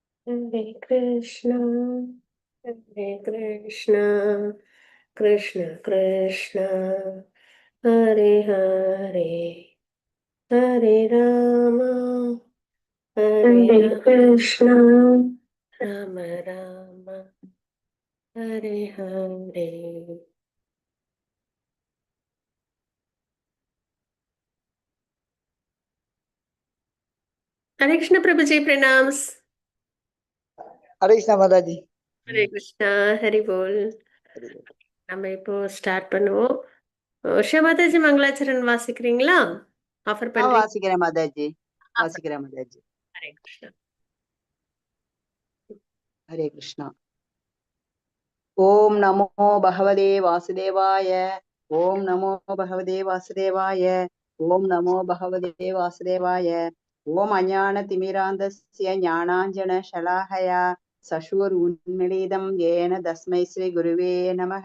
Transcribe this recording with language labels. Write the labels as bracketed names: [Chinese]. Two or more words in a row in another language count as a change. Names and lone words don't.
[Sanskrit] हरे कृष्ण, हरे कृष्ण, कृष्ण कृष्ण, हरे हरे, हरे राम, हरे कृष्ण, राम राम, हरे हरे. हरे कृष्ण प्रभुजी, प्रणाम्स. [Hindi] हरे कृष्णा माताजी। हरे कृष्ण, हरि बोल. [Tamil] நம்ம இப்போ ஸ்டார்ட் பண்ணுவோம். உஷா மாதாஜி மங்களாச்சரண் வாசிக்கிறீங்களா? ஆஃபர் பண்றீங்க? வாசிக்கிறேன் மாதாஜி, வாசிக்கிறேன் மாதாஜி. ஹரே கிருஷ்ணா. [Sanskrit] हरे कृष्णा। ओम नमो भगवते वासुदेवाय। ओम नमो भगवते वासुदेवाय। ओम नमो भगवते वासुदेवाय। ओम अज्ञानतिमिरान्धस्य ज्ञानाञ्जनशलाकया चक्षुरुन्मीलितं येन तस्मै श्रीगुरुवे नमः।